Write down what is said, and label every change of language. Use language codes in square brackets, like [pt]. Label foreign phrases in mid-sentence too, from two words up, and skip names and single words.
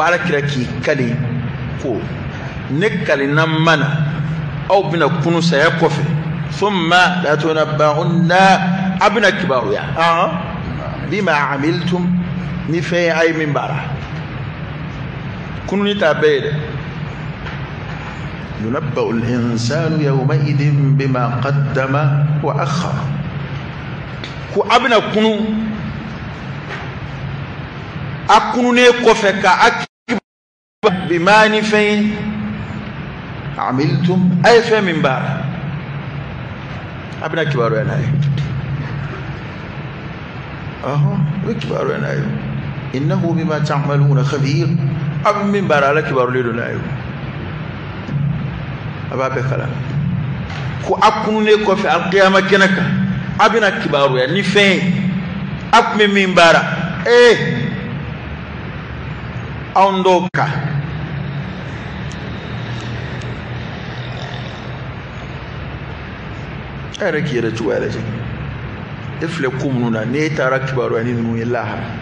[bm] ala kira k'i kale ko ne kalina mana aw bɛna kunu saya kɔfɛ [ar] ثم لتنبؤن [bm] a bɛna kibaruya [ar] بما عملتم [bm] ni fɛn a ye min baara kununi t'a bɛɛ ye dɛ [ar] ينبأ الإنسان يومئذ بما قدم وأخر [bm] ko a bɛna kunu a kununen kɔfɛ ka a kibaruya bima ni fɛn amiltum a ye fɛn min baara a bɛna kibaruya n'a ye o kibaruya n'a ye [ar] إنه بما تعملون خبير [bm] a bɛ min baara ala kibarulen don n'a ye a b'a bɛɛ kalan ko a kununen kɔfɛ alqiyama kɛnɛ kan a bɛna kibaruya ni fɛn ye a tun bɛ min baara anw dɔw kan e yɛrɛ k'i yɛrɛ cogoya lajɛ e filɛ ko minnu na n'e taara kibaruya ni ninnu ye lahara